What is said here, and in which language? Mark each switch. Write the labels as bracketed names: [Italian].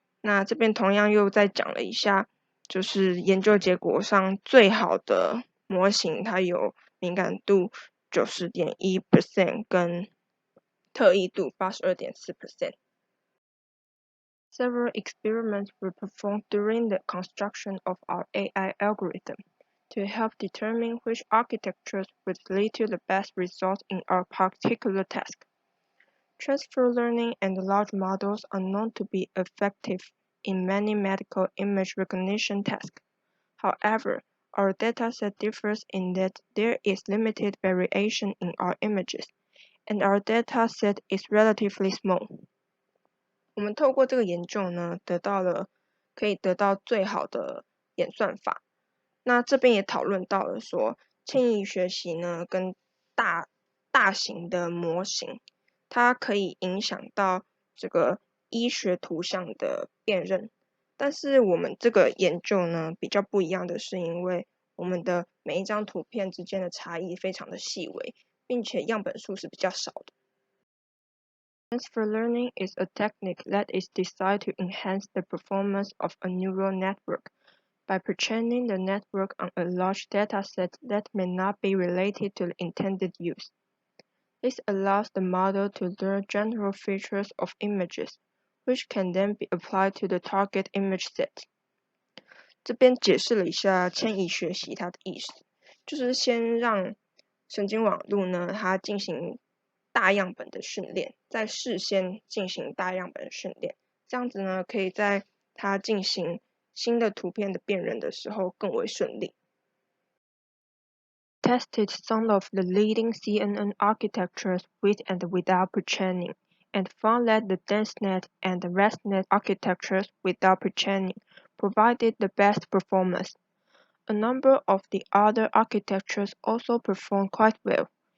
[Chinese] 那这边同样又再讲了一下，就是研究结果上最好的模型，它有敏感度90.1% 跟特异度82.4%。 [English] Several experiments were performed during the construction of our AI algorithm to help determine which architectures would lead to the best results in our particular task. Transfer learning and large models are known to be effective in many medical image recognition tasks. However, our dataset differs in that there is limited variation in our images, and our dataset is relatively small. [Chinese] 我们透过这个研究呢，可以得到最好的演算法。那这边也讨论到了说，迁移学习呢跟大型的模型，它可以影响到这个医学图像的辨认。但是我们这个研究呢比较不一样的是，因为我们的每一张图片之间的差异非常的细微，并且样本数是比较少的。 [English] Transfer learning is a technique that is designed to enhance the performance of a neural network by pre-training the network on a large dataset that may not be related to the intended use. This allows the model to learn general features of images, which can then be applied to the target image set. [Chinese] 这边解释了一下迁移学习它的意思，就是先让神经网络呢，它进行大样本的训练，再事先进行大样本的训练，这样子呢，可以在它进行新的图片的辨认的时候更为顺利。 [English] Tested some of the leading CNN architectures with and without pre-training, and found that the DenseNet and the ResNet architectures without pre-training provided the best performance. A number of the other architectures also performed quite well.